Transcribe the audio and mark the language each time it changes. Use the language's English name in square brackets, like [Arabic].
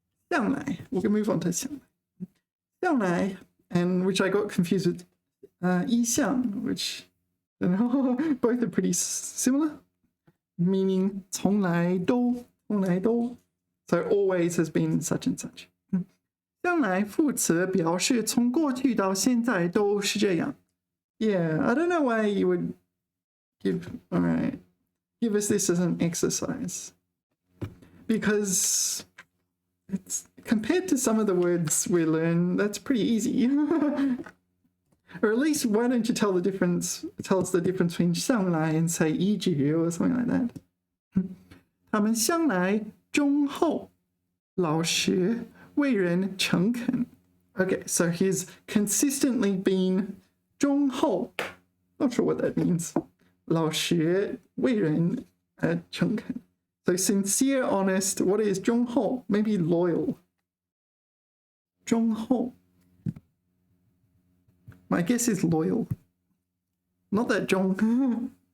[English] 向来 we can move on to 向来 and which I got confused with 一向 which both are pretty similar, meaning [Chinese] 从来都 [English] so always has been such and such. [Chinese] 将来副词表示从过去到现在都是这样。 [English] Yeah, I don't know why you would give us this as an exercise, because it's compared to some of the words we learn, that's pretty easy. Or at least why don't you tell us the difference between 向来 and say 一直 or something like that. [Chinese] 他们向来忠厚老实为人诚恳。 [English] Okay, so he's consistently been 忠厚 not sure what that means. [Chinese] 老实为人诚恳。 [English] So sincere, honest, what is 忠厚? Maybe loyal. 忠厚 My guess is loyal. Not that 忠